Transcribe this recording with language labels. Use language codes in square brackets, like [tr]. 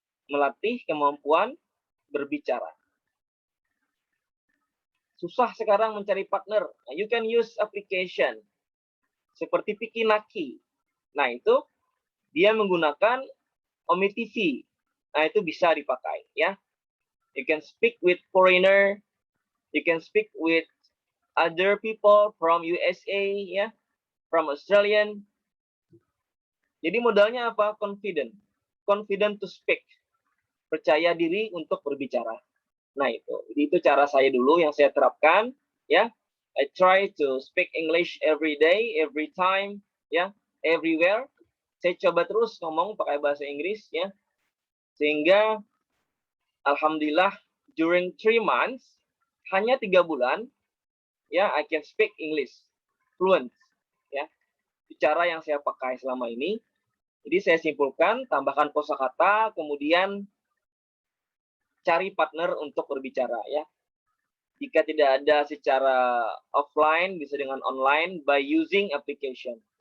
[id] Melatih kemampuan berbicara. Susah sekarang mencari partner. Nah, [en] you can use application [id] seperti Pikinaki. Nah, itu dia menggunakan OmiTV. Nah, itu bisa dipakai ya. [en] You can speak with foreigner, you can speak with other people from USA ya, from Australian. [id] Jadi modalnya apa? [en] Confident. Confident to speak. [id] Percaya diri untuk berbicara. Nah, itu cara saya dulu yang saya terapkan ya. [en] I try to speak English every day, every time ya, everywhere. [id] Saya coba terus ngomong pakai bahasa Inggris ya. Sehingga alhamdulillah [en] during 3 months, [id] hanya 3 bulan ya, [en] I can speak English. fluent. [id] Ya, cara yang saya pakai selama ini. Jadi saya simpulkan, tambahkan kosakata, kemudian cari partner untuk berbicara ya. Jika tidak ada secara offline, bisa dengan online [en] by using application.